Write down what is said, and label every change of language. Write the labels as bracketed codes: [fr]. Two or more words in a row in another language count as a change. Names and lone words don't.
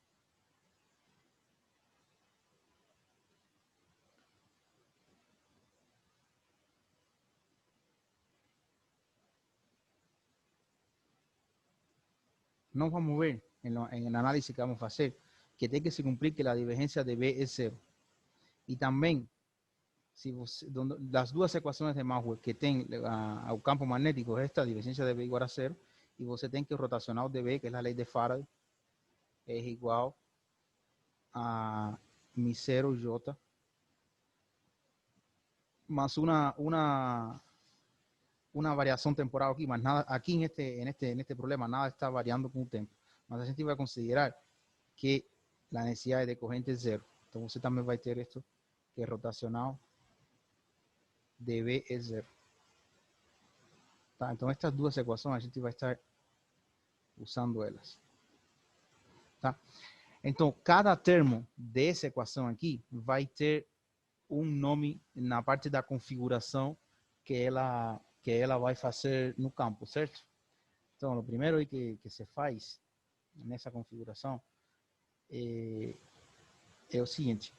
[pt] Nós vamos ver em análise que vamos fazer que tem que se cumprir que a divergência de B é zero. E também, se você, das duas equações de Maxwell que tem o campo magnético, esta divergência de B igual a zero, e você tem que o rotacional de B, que é a lei de Faraday, é igual a mi 0J [es] más una variación temporal aquí, más nada, aquí en este problema nada está variando con el tiempo. [pt] Mas a gente vai considerar que [es] la necesidad de corriente es cero. Entonces você también va a tener esto, que es rotacional de B es cero. Tá? Entonces estas dos ecuaciones [pt] a gente [es] va a estar usando elas. [pt] Tá? Então, cada termo dessa equação aqui vai ter um nome na parte da configuração que ela vai fazer no campo, certo? Então, o primeiro aí que se faz nessa configuração é o seguinte.